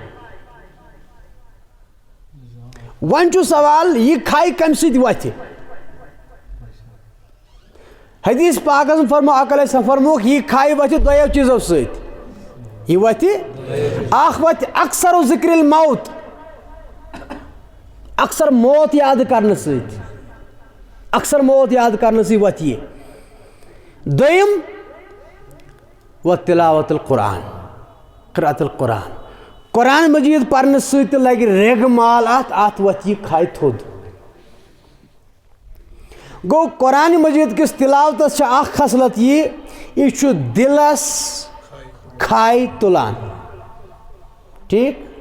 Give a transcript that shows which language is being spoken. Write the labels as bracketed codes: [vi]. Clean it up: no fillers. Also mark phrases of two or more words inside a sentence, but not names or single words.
[ks] وۄنۍ چھُ سوال یہِ کھاے کمہِ سۭتۍ وتھِ حدیث پاکس منٛز فرموو آقا [ar] علیہ السلام [ks] فرمووُکھ یہِ کھاے وتھِ دۄیو چیٖزو سۭتۍ یہِ وتھِ اکھ وتھِ [ar] اکثر ذکر الموت [ks] اکثر موت یاد کرنے سۭتۍ اکثر موت یاد کرنے سۭتۍ وتھ یہِ دوٚیِم [ar] و تلاوت القرآن قرأت القرآن [ks] قرآن مجید پرنہٕ سۭتۍ تہِ لگہِ ریگہٕ مال اتھ وتھ یہِ کھاے تھوٚد گوٚو قرآن مجید کِس تلاوتس چھِ اکھ خصلت یہِ چھُ دِلس کھاے تُلان ٹھیٖک